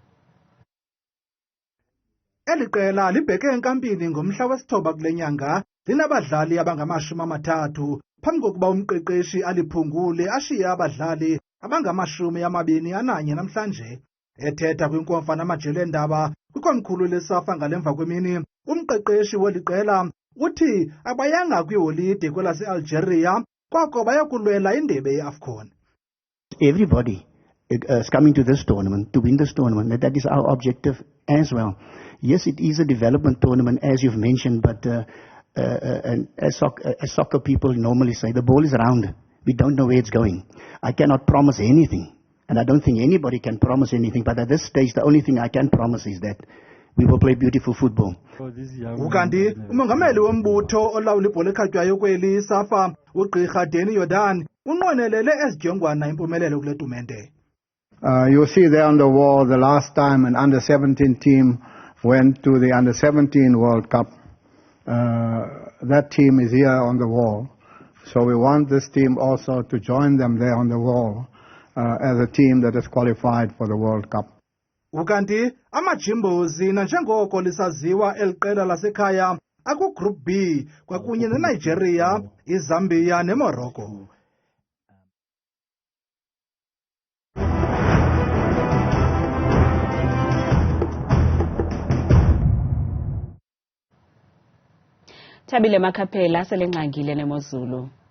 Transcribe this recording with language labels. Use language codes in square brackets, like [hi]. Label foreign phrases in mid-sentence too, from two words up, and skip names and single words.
[xh] Eli qela libheke enkampini ngomhla wesithoba kule nyanga linabadlali abangama-30 phambi kokuba umqeqeshi aliphungule ashiye abadlali abangama-21 namhlanje. Ethetha kwinkomfa namajelo eendaba kwikomkhulu leSAFA ngalemva kwemini, umqeqeshi weli qela uthi abayanga kwiholide kwelase-Algeria koko bayakulwela indebe ye-AFCON. [en] Everybody is coming to this tournament to win this tournament. That is our objective as well. Yes, it is a development tournament, as you've mentioned, but and as soccer people normally say, the ball is round. We don't know where it's going. I cannot promise anything, and I don't think anybody can promise anything, but at this stage, the only thing I can promise is that we will play beautiful football. [xh] Ukanti umongameli wombutho olawula ibhola ekhatywayo kweli SAFA uGqirha Danny Jordan unqwenelele ezijongwana impumelelo kule tumente. [en] You see there on the wall the last time an under-17 team went to the under-17 World Cup. That team is here on the wall. So we want this team also to join them there on the wall as a team that is qualified for the World Cup. [xh] Ukanti amajimbozi nanjengoko lisaziwa eliqela lasekhaya aku-Group B kwakunye neNigeria, iZambia neMorocco. Thabile Makhaphela selengqangile nemozulu.